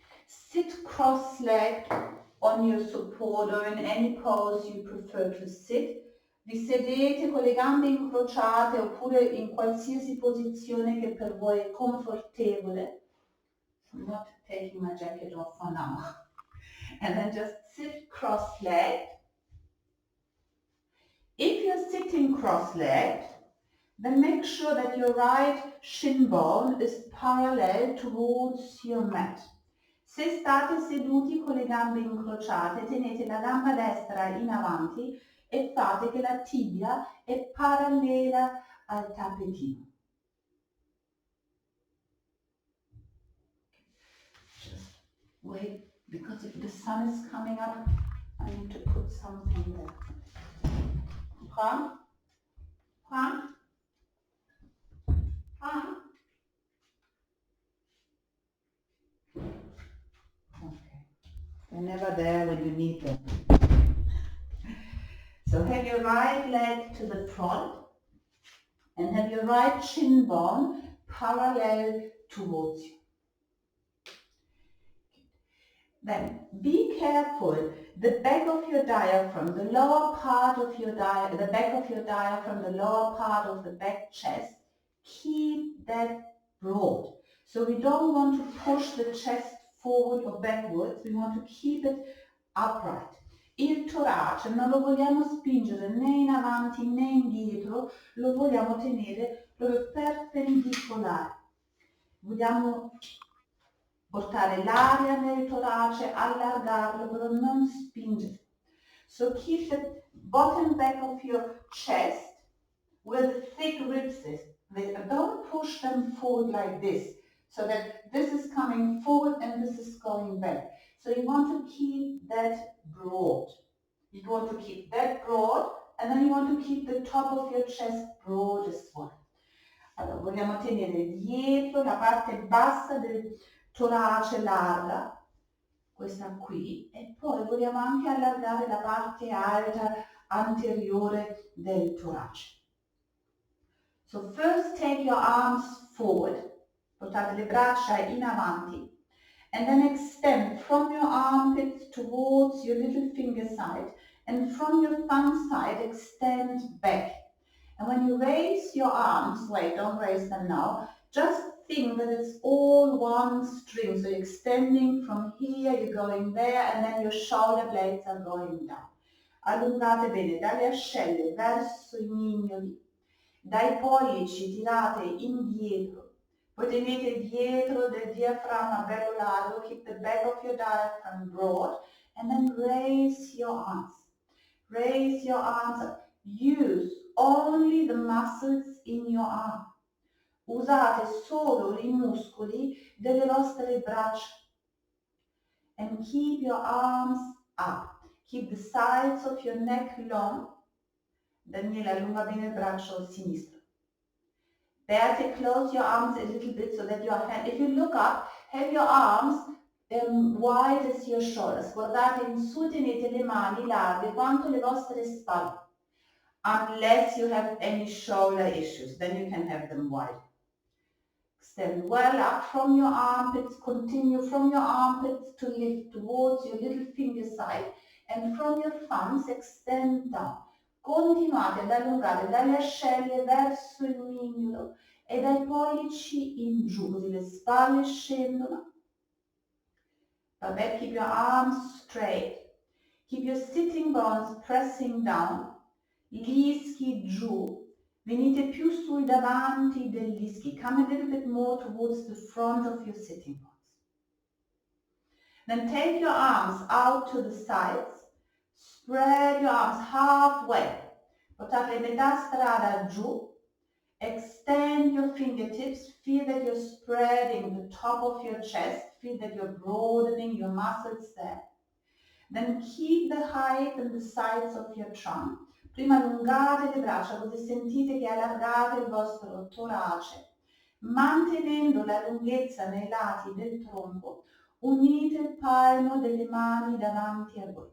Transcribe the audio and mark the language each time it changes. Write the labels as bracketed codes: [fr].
[en] Sit cross-legged on your support or in any pose you prefer to sit. [it] Vi sedete con le gambe incrociate oppure in qualsiasi posizione che per voi è confortevole. [en] So I'm not taking my jacket off for now. And then just sit cross-legged. If you're sitting cross-legged, then make sure that your right shin bone is parallel towards your mat. [it] Se state seduti con le gambe incrociate, tenete la gamba destra in avanti e fate che la tibia è parallela al tappetino. [en] Just wait, because if the sun is coming up, I need to put something there. Juan? Juan? Juan? Okay. They're never there when you need them. So have your right leg to the front and have your right shin bone parallel towards you. Then be careful, the back of your diaphragm, the lower part of your the back of your diaphragm, the lower part of the back chest, keep that broad. So we don't want to push the chest forward or backwards, we want to keep it upright. [it] Il torace non lo vogliamo spingere né in avanti né indietro, lo vogliamo tenere proprio perpendicolare. Vogliamo portare l'aria nel torace, allargarlo, però non spingere. [en] So keep the bottom back of your chest where the thick ribs is. Don't push them forward like this, so that this is coming forward and this is going back. So you want to keep that broad. You want to keep that broad, and then you want to keep the top of your chest broad as well. [it] Allora, vogliamo tenere dietro la parte bassa del torace larga, questa qui, e poi vogliamo anche allargare la parte alta anteriore del torace. [en] So first take your arms forward, [it] portate le braccia in avanti, [en] and then extend from your armpits towards your little finger side, and from your thumb side extend back. And when you raise your arms, wait, don't raise them now, just think that it's all one string. So you're extending from here, you're going there, and then your shoulder blades are going down. [it] Allungate bene dalle ascelle verso i mignoli, dai pollici tirate indietro, poi tenete dietro del diaframma bello largo, [en] keep the back of your diaphragm broad, and then raise your arms. Raise your arms up. Use only the muscles in your arm. [it] Usate solo I muscoli delle vostre braccia. [en] And keep your arms up. Keep the sides of your neck long. [it] Daniele, allunga bene il braccio sinistro. [en] Beate, close your arms a little bit so that your hand, if you look up, have your arms wide as your shoulders. [it] Guardate in su, tenete le mani larghe quanto le vostre spalle. [en] Unless you have any shoulder issues, then you can have them wide. Extend well up from your armpits, continue from your armpits to lift towards your little finger side, and from your thumbs extend down. [it] Continuate ad allungare dalle ascelle verso il mignolo e dai pollici in giù, così le spalle scendono. Vabbè, [en] keep your arms straight. Keep your sitting bones pressing down. [it] Gli ischi giù, venite più sui davanti degli ischi. [en] Come a little bit more towards the front of your sitting bones. Then take your arms out to the sides. Spread your arms halfway. [it] Portate metà strada giù. [en] Extend your fingertips. Feel that you're spreading the top of your chest. Feel that you're broadening your muscles there. Then keep the height and the sides of your trunk. [it] Prima allungate le braccia così sentite che allargate il vostro torace, mantenendo la lunghezza nei lati del tronco, Unite il palmo delle mani davanti a voi.